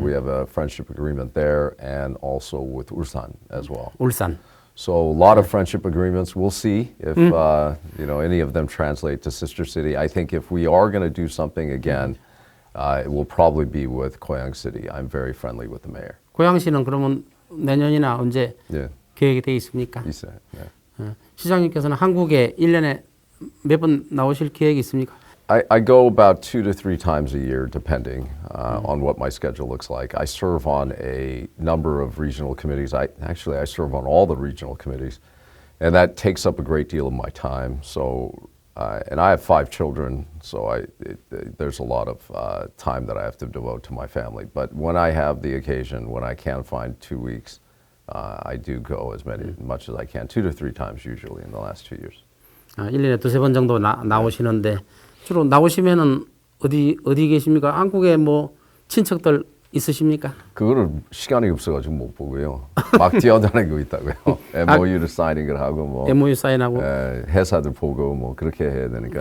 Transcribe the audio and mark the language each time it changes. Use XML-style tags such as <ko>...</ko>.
<en>We have a friendship agreement there, and also with Ulsan as well.</en> <ko>울산.</ko> <en>So a lot of friendship agreements. We'll see if you know, any of them translate to sister city. I think if we are going to do something again, it will probably be with Goyang City. I'm very friendly with the mayor.</en> <ko>고양시는 그러면 내년이나 언제 계획이 돼 있습니까? 있어요. 네. 시장님께서는 한국에 1년에 몇 번 나오실 계획이 있습니까?</ko> <en>I go about 2 to 3 times a year, depending on what my schedule looks like. I serve on a number of regional committees. I serve on all the regional committees. And that takes up a great deal of my time. So, and I have 5 children, so there's a lot of time that I have to devote to my family. But when I have the occasion, when I can find 2 weeks, I do go as much as I can, 2 to 3 times usually in the last 2 years.</en> <ko>1년에 2-3번 정도 나오시는데 주로 나오시면은 어디 계십니까? 한국에 뭐 친척들 있으십니까? 그거를 시간이 없어가지고 못 보고요. 막 뛰어다니고 있다고요. MOU를 사인을 하고 뭐 MOU 사인하고 회사들 보고 뭐 그렇게 해야 되니까요.</ko>